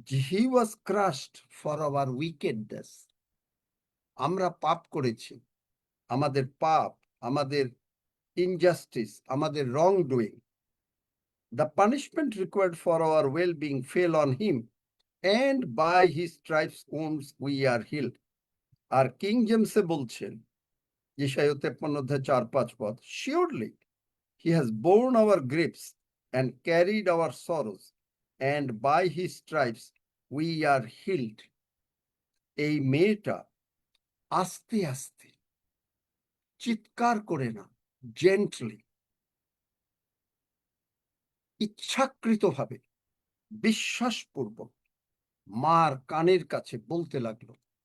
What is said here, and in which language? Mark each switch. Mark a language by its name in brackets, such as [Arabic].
[English] He was crushed for our wickedness. [Bangla] আমরা পাপ করেছি, আমাদের পাপ, আমাদের ইনজাস্টিস, আমাদের রং doing, [English] the punishment required for our well-being fell on him, and by his stripes wounds we are healed. [Bangla] আর king জেমসে বলছেন, Yesaya 53:4-5, surely [English] He has borne our griefs and carried our sorrows, and by his stripes we are healed. [Bangla] এই মেয়েটা আস্তে আস্তে, চিৎকার করে না, gently, ইচ্ছাকৃতভাবে, বিশ্বাসপূর্বক মার কানের কাছে বলতে লাগলো।